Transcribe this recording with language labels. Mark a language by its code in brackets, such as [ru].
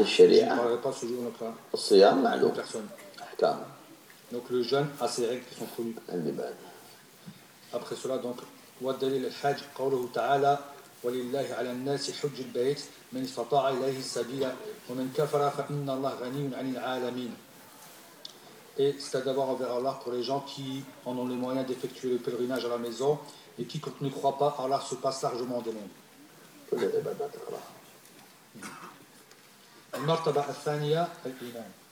[ar] الشريعة الصيام معلوم أحكام. [fr] Donc le jeûne a ses règles qui sont connues. Après cela donc [ar] والدليل الحج قوله تعالى ولله على الناس حج البيت من استطاع إليه السبيل ومن كفر فإن الله غني عن العالمين. [fr] Et c'est à d'abord envers Allah pour les gens qui en ont les moyens d'effectuer le pèlerinage à la maison et qui quand ne croient pas Allah se passe largement des mondes. [ar] المرتبة الثانية الإيمان.